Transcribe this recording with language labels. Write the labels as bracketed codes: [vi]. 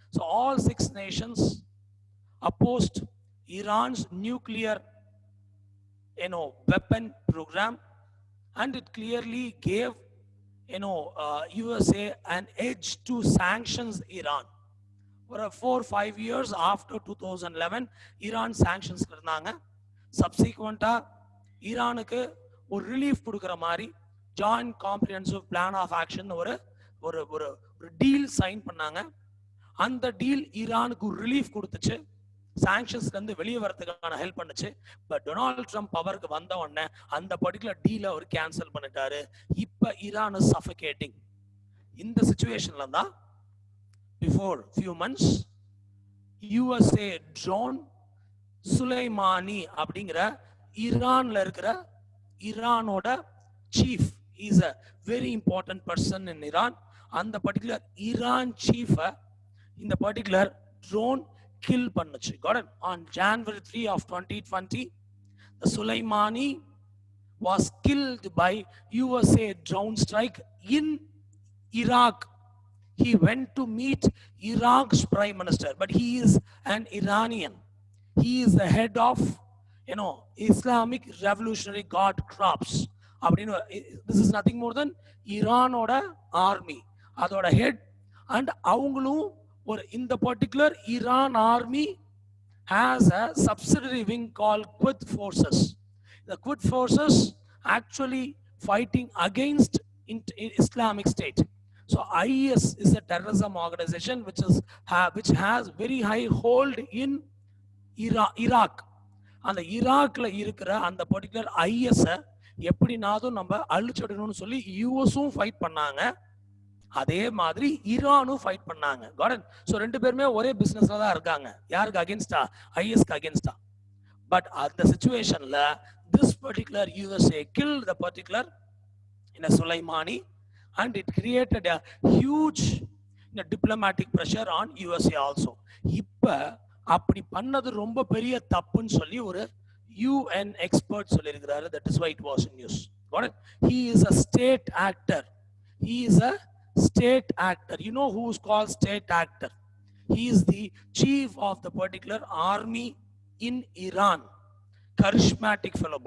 [en] So all 6 nations opposed Iran's nuclear weapon program, and it clearly gave USA an edge to sanctions Iran. For 4-5 years after 2011, Iran sanctions இருந்தாங்க. Subsequent Iran ஒரு relief கொடுக்குற மாதிரி joint comprehensive plan of action ஒரு ஒரு ஒரு deal sign பண்ணாங்க. [ta] அந்த deal ஈரானுக்கு ரிலீஃப் கொடுத்துச்சு, சாங்ஷன்ஸ்ல இருந்து வெளியே வரதுக்கான ஹெல்ப் பண்ணுச்சு. பட் டொனால்ட் ட்ரம்ப் பவருக்கு வந்த உடனே அந்த பர்டிகுலர் டீலை அவர் கேன்சல் பண்ணிட்டாரு. [en] இப்ப Iran is suffocating. [ta] இந்த சிச்சுவேஷன்ல தான் [en] Before few months USA drone Soleimani அப்படிங்கிற ஈரான்ல இருக்கிற ஈரானோட chief, is a very important person in Iran. [ta] அந்த பர்டிகுலர் ஈரான் சீஃப இந்த பர்டிகுலர் ட்ரோன் கில் பண்ணுச்சு. [en] Got it? On January 3 of 2020, the Soleimani was killed by USA drone strike in Iraq. He went to meet Iraq's prime minister, but he is an Iranian. He is the head of, Islamic Revolutionary Guard Corps. This is nothing more than Iranoda army, [ta] அதோட [en] head. And [ta] அவங்களும் ஒரு [en] in the particular Iran army has a subsidiary wing called Quds Forces. The Quds Forces actually fighting against Islamic State. So IS is a terrorism organization which has very high hold in Iraq. [ta] அந்த ஈராக்ல இருக்கிற அந்த particular IS எப்படினாலும் நம்ம அழிச்சிடணும்னு சொல்லி யூஎஸும் fight பண்ணாங்க, அதே மாதிரி ஈரானும் ஃபைட் பண்ணாங்க. காட். ஸோ ரெண்டு பேருமே ஒரே பிசினஸ்ல தான் இருக்காங்க. யாருக்கு அகேன்ஸ்டா? ஐஎஸ்க்கு அகேன்ஸ்டா. [en] But அந்த சிச்சுவேஷன்ல this particular USA kill the particular Soleimani, and it created a huge diplomatic pressure on USA also. [ta] இப்ப அப்படி பண்ணது ரொம்ப பெரிய தப்புன்னு சொல்லி ஒரு [en] UN expert [ta] சொல்லியிருக்கிறாரு. [en] That is why it was in news. Got it? He is a state actor. He is a state actor. You know who is called state actor? He is the chief of the particular army in Iran. Charismatic fellow.